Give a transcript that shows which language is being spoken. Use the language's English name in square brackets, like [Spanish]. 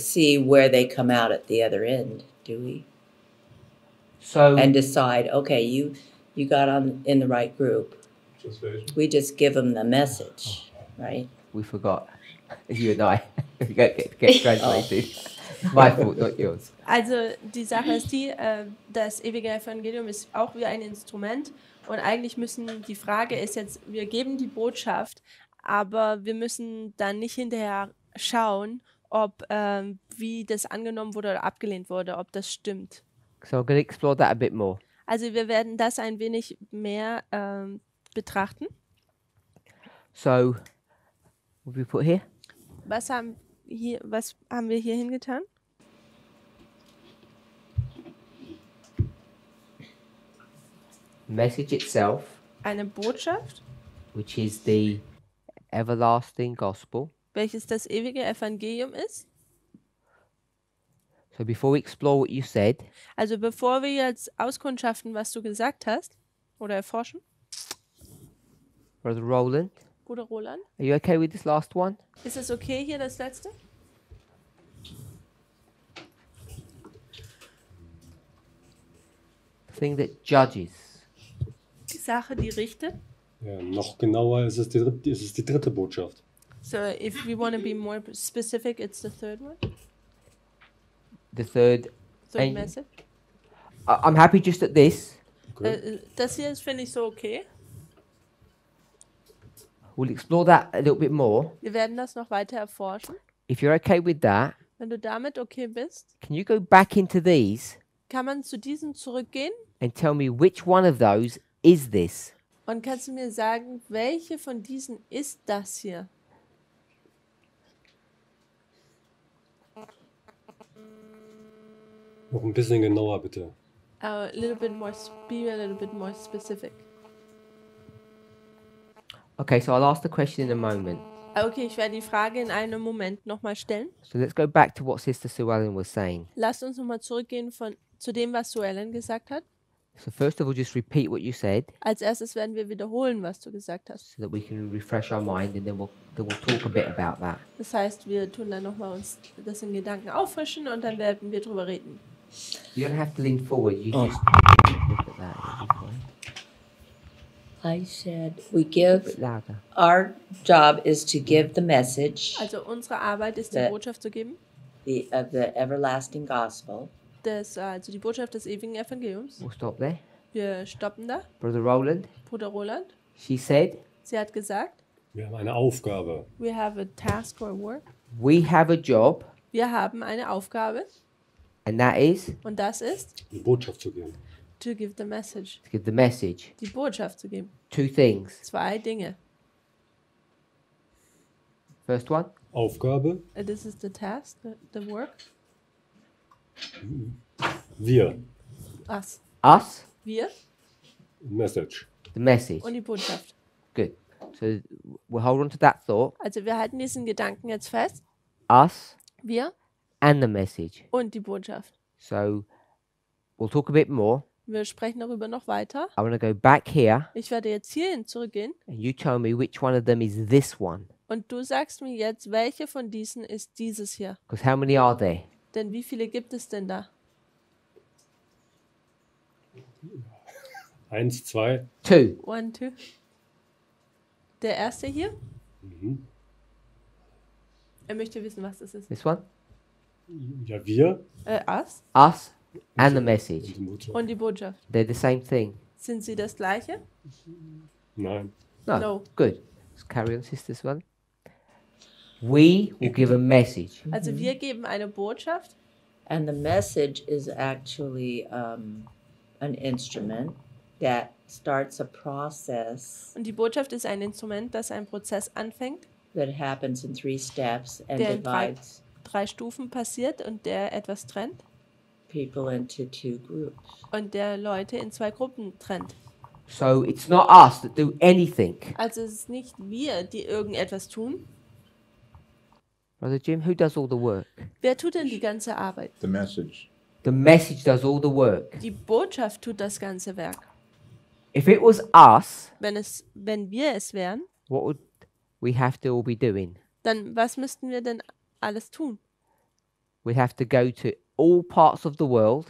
[English] see where they come out at the other end, do we? So And decide, okay, you got on in the right group. We just give them the message, right? we forgot. You and I get translated. My fault, not yours. [German] Also die Sache ist die, das ewige Evangelium ist auch wie ein Instrument und eigentlich die Frage ist jetzt, wir geben die Botschaft, aber wir müssen dann nicht hinterher schauen, ob wie das angenommen wurde oder abgelehnt wurde, ob das stimmt. [English] So I'm going to explore that a bit more. [German] Also wir werden das ein wenig mehr betrachten. [English] So, what have we put here? [German] Was haben wir hier hingetan? [English] Message itself, [German] Eine Botschaft, [English] which is the everlasting gospel. [German] welches das ewige Evangelium ist. [English] So before we explore what you said, [German] Also bevor wir jetzt auskundschaften, was du gesagt hast oder erforschen, [English] Brother Roland, [German] Bruder Roland, [English] are you okay with this last one? [German] ist es okay hier das letzte? [English] The thing that judges. [German] Die Sache, die richtet. Ja, noch genauer ist es die dritte Botschaft. [English] So if we want to be more specific, it's the third one. The third. Third message. I'm happy just at this. Okay. [German] Das hier ist, finde ich, so okay. [English] We'll explore that a little bit more. [German] Wir werden das noch weiter erforschen. [English] If you're okay with that, [German] Wenn du damit okay bist, [English] can you go back into these [German] kann man zu diesen zurückgehen [English] and tell me which one of those is this? [German] und kannst du mir sagen, welche von diesen ist das hier? Noch ein bisschen genauer, bitte. [English] A little bit more, be a little bit more specific. Okay, so I'll ask the question in a moment. [German] Okay, ich werde die Frage in einem Moment nochmal stellen. [English] So let's go back to what Sister Sue Ellen was saying. [German] Lasst uns nochmal zurückgehen zu dem, was Sue Ellen gesagt hat. [English] So first of all, just repeat what you said [German] Als erstes werden wir wiederholen, was du gesagt hast. [English] so that we can refresh our mind, and then we'll talk a bit about that. [German] Das heißt, wir tun dann nochmal uns das in Gedanken auffrischen und dann werden wir drüber reden. [English] You don't have to lean forward. You just look at that. It'll be fine. I said we A give, bit louder. our job is to give the message [German] Also unsere Arbeit ist, die Der- Botschaft zu geben. [English] of the everlasting gospel. [German] Also die Botschaft des ewigen Evangeliums. [English] We'll stop there. [German] Wir stoppen da. [English] Brother Roland, [German] Bruder Roland, [English] she said, [German] sie hat gesagt, Wir haben eine Aufgabe. [English] we have a task or work. we have a job, [German] Wir haben eine Aufgabe [English] and that is [German] und das ist, Die Botschaft zu geben. [English] to give the message. to give the message. [German] Die Botschaft zu geben. [English] 2 things. [German] 2 Dinge. [English] First one, [German] Aufgabe, [English] This is the task, the work. [German] wir. [English] Us. us, [German] Wir [English] Message. the message. [German] und die Botschaft. [English] Good. So we'll hold on to that thought. [German] Also wir halten diesen Gedanken jetzt fest. [English] Us [German] Wir [English] and the message. [German] und die Botschaft. [English] So we'll talk a bit more. [German] Wir sprechen darüber noch weiter. [English] I want to go back here, [German] Ich werde jetzt hierhin zurückgehen [English] and you tell me which one of them is this one. [German] und du sagst mir jetzt, welche von diesen ist dieses hier. [English] Because how many are there? [German] Denn wie viele gibt es denn da? [English] 1, 2. 2. [German] 1, 2. Der erste hier, Mhm. er möchte wissen, was das ist. [English] This one? [German] Ja, wir. [English] Us Us and the message. [German] Die Botschaft. und die Botschaft. [English] They're the same thing. [German] Sind sie das gleiche? Nein. [English] No. No. Good. Let's carry on, sisters. One. We will give a message. [German] Also wir geben eine Botschaft [English] And the message is actually an instrument that starts a process [German] und die Botschaft ist ein Instrument, das einen Prozess anfängt, [English] that happens in 3 steps and [German] Der in [English] divides [German] 3 Stufen passiert und der etwas trennt [English] people into 2 groups. [German] und der Leute in 2 Gruppen trennt. [English] So it's not us that do anything. [German] Also es ist nicht wir, die irgendetwas tun. [English] Brother Jim, who does all the work? [German] Wer tut denn die ganze Arbeit? [English] The message. The message does all the work. [German] Die Botschaft tut das ganze Werk. [English] If it was us, [German] Wenn wir es wären, [English] what would we have to all be doing? [German] dann was müssten wir denn alles tun? [English] we'd have to go to all parts of the world,